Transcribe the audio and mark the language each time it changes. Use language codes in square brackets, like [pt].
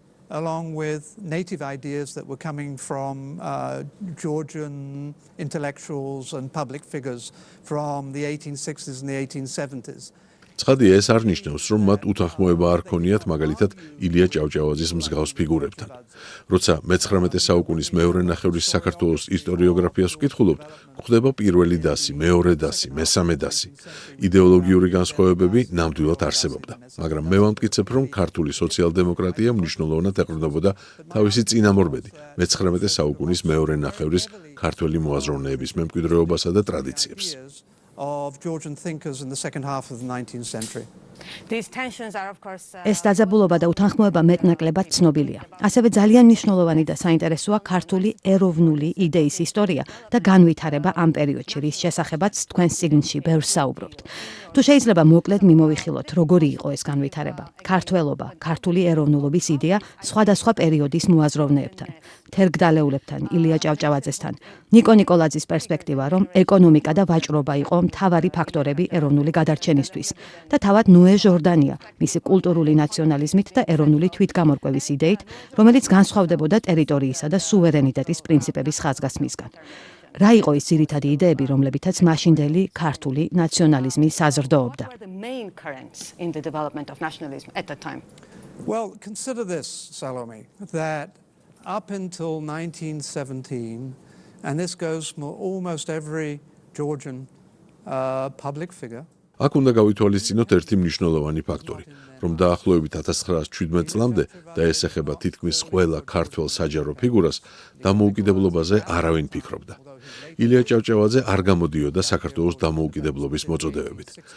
[en] Along with native ideas that were coming from Georgian intellectuals and public figures from the 1860s and the 1870s. [ka] ცხადია, ეს არ ნიშნავს, რომ მათ უთანხმოება არ ქონიათ მაგალითად ილია ჭავჭავაძის მსგავს ფიგურებთან. როცა მე-19 საუკუნის მეორე ნახევრის საქართველოს ისტორიოგრაფიას ვკითხულობთ, გვხვდება პირველი დასი, მეორე დასი, მესამე დასი. იდეოლოგიური განსხვავებები ნამდვილად არსებობდა, მაგრამ მე ვამტკიცებ, რომ ქართული სოციალ-დემოკრატია მნიშვნელოვნად ეყრდნობოდა თავისი წინამორბედი, მე-19 საუკუნის მეორე ნახევრის ქართველი მოაზროვნეების მემკვიდრეობასა და ტრადიციებს. [en] of Georgian thinkers in the second half of the 19th century. These tensions are of course [ka] ეს დაძაბულობა და უთანხმოება მეტნაკლებად ცნობილია. ასევე ძალიან მნიშვნელოვანი და საინტერესოა ქართული ეროვნული იდეის ისტორია და განვითარება ამ პერიოდში, რის შესახებაც თქვენს წიგნში ბევრს საუბრობთ. თუ შეიძლება მოკლედ მიმოვიხილოთ, როგორი იყო ეს განვითარება. ქართველობა, ქართული ეროვნულობის იდეა სხვადასხვა პერიოდის მოაზროვნეებთან, თერგდალეულებთან, ილია ჭავჭავაძესთან, ნიკო ნიკოლაძის პერსპექტივა, რომ ეკონომიკა და ვაჭრობა იყო მთავარი ფაქტორები ეროვნული გადარჩენისთვის და თავად ნოე ჟორდანია მისი კულტურული ნაციონალიზმით და ეროვნული თვითგამორკვევის იდეით, რომელიც განსხვავდებოდა ტერიტორიისა და სუვერენიტეტის პრინციპების ხაზგასმისგან. რა იყო ის ძირითადი იდეები, რომლებითაც მაშინდელი ქართული ნაციონალიზმი საზრდოობდა? [en] the main currents in the development of nationalism at that time. Well, consider this, Salome, that up until 1917, and this goes for almost every Georgian public figure, [ka] აქ უნდა გავითვალისწინოთ ერთი მნიშვნელოვანი ფაქტორი, რომ დაახლოებით 1917 წლამდე და ეს ეხება თითქმის ყველა ქართველ საჯარო ფიგურას, დამოუკიდებლობაზე არავინ ფიქრობდა. ილია ჭავჭავაძე არ გამოდიოდა საქართველოს დამოუკიდებლობის მოწოდებებით.